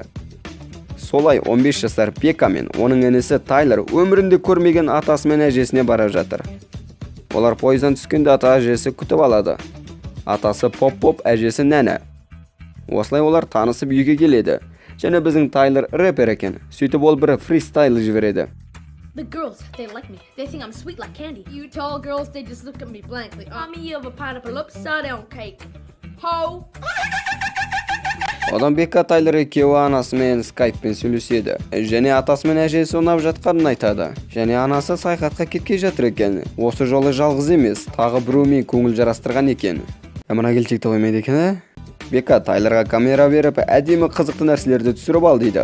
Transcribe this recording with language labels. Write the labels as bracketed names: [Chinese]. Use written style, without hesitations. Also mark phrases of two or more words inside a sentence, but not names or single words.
[Kazakh] Солай 15 жасар Бека мен оның інісі Тайлер өмірінде көрмеген атасы мен әжесіне барып жатыр. Олар пойыздан түскенде ата-әжесі күтіп алады. Атасы Поп, әжесі Нәні. Осылай олар танысып үйге келеді. Және біздің Тайлер рэпер екен. Сөйтіп ол бір фристайл жібереді. [English] The girls, they like me. They think I'm sweet like candy. You tall girls, they just look at me blankly. Mommy of a pineapple upside down cake. Ho! [Kazakh] Одан Бека Тайлер екеуі анасымен скайппен сөйлеседі. Және атасы мен әжесі ұнап жатқанын айтады. Және анасы саяхатқа кеткей жатыр екен. Осы жолы жалғыз емес, тағы біреумен көңіл жарастырған екен. Мына келіншекті қоймайды екен, Бека Тайлерға камера беріп, әдемі қызықты нәрселерді түсіріп ал дейді.